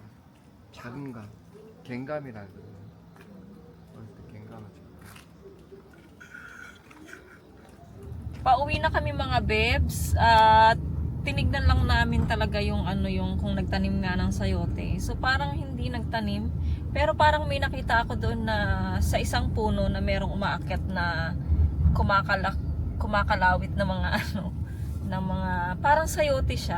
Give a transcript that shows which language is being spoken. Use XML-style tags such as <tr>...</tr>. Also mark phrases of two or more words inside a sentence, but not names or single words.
<ko>작은 감. 갱감이라 그러거든. 어렸을 때 갱감을 줘.</ko> <tl>Pauwi na kami mga bebs at tinignan lang namin talaga yung kung nagtanim nga ng sayote. So parang hindi nagtanim, pero parang may nakita ako doon na sa isang puno na merong umaakyat na kumakalawit na mga na mga parang sayote siya.</tl>